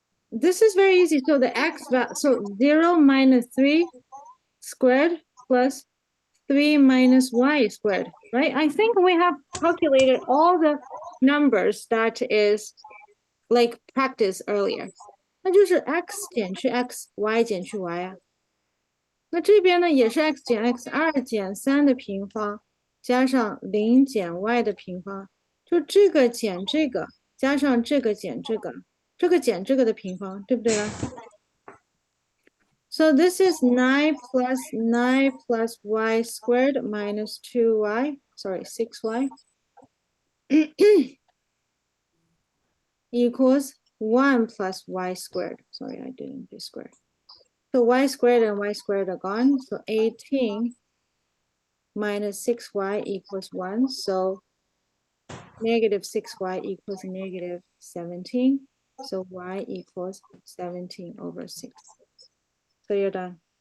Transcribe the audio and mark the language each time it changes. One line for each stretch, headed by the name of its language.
English: This is very easy. So the so 0 minus 3 squared plus 3 minus y squared, right? I think we have calculated all the numbers that is like practice earlier.
Chinese: 那就是 x 减去 x，y 减去 y 啊。那这边呢也是 x 减 x2减3的平方，加上0减 y 的平方，就这个减这个，加上这个减这个，这个减这个的平方，对不对啦？
English: So this is 9 plus 9 plus y squared minus 2y, sorry, 6y equals 1 plus y squared. Sorry, I didn't do squared. So y squared and y squared are gone. So 18 minus 6y equals 1. So negative 6y equals negative 17. So y equals 17 over 6. So you're done.